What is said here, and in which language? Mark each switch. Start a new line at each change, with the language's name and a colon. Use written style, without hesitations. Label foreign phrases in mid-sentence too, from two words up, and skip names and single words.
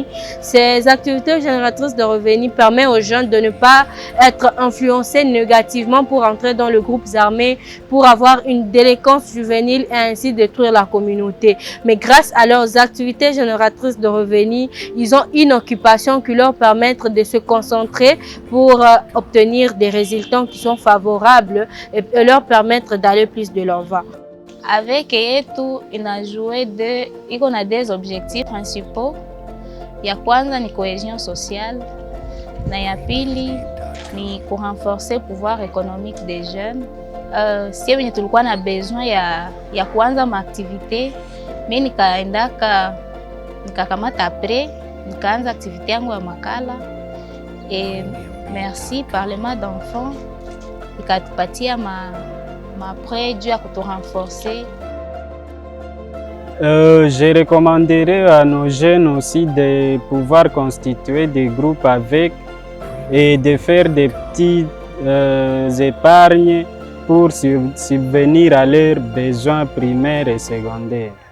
French: Ces activités génératrices de revenus permettent aux jeunes de ne pas être influencés négativement pour entrer dans les groupes armés, pour avoir une délinquance juvénile et ainsi détruire la communauté. Mais grâce à leurs activités génératrices de revenus, ils ont une occupation qui leur permettent de se concentrer pour obtenir des résultats qui sont favorables et leur permettre d'aller plus de l'avant. Avec
Swahili: yetu iko na
French: des objectifs principaux.
Swahili: Ya kwanza ni
French: cohésion sociale
Swahili: na ya pili ni
French: renforcer le pouvoir économique des jeunes.
Swahili: Si venye tulikuwa na besoin ya kuanza maaktivite, mimi nikakamata après nikaanza activité yangu ya makala
French: et merci Parlement d'enfants
Swahili: ikatupatia ma
French: prêt dû à
Swahili: kutu renforcer.
French: Je recommanderais à nos jeunes aussi de pouvoir constituer des groupes avec et de faire des petites épargnes pour subvenir à leurs besoins primaires et secondaires.